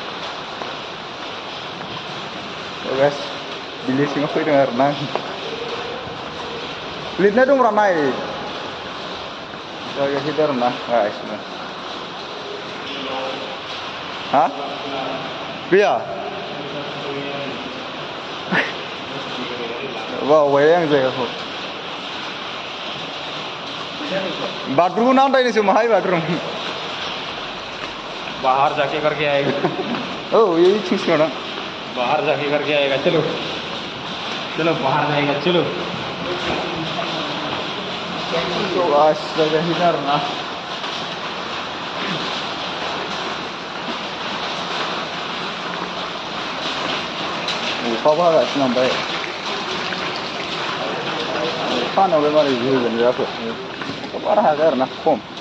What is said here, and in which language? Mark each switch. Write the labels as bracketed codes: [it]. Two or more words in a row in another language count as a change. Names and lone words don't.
[brx] गाइस बिनि सिङाव फैदों आरोना लिरनाय दंब्रा नाय जायगा हिट आरोना गासिनो हा गैया बावबाय आं जायगाखौ बाथरुमखौ नांदायनोसो माहाय बाथरुम [hi] बाहर जाके करके आएगा। [brx] औ यही थिंसिङाव दं [hi] बाहर जाके करके आएगा। चलो चलो बाहर जाएगा चलो। [brx] जायगा हिट आरोना अखाबो हागासिनो ओमफ्राय अखा हानायावलाय मारै होगोन जाखो अखा बारा हायाखै आरोना खम।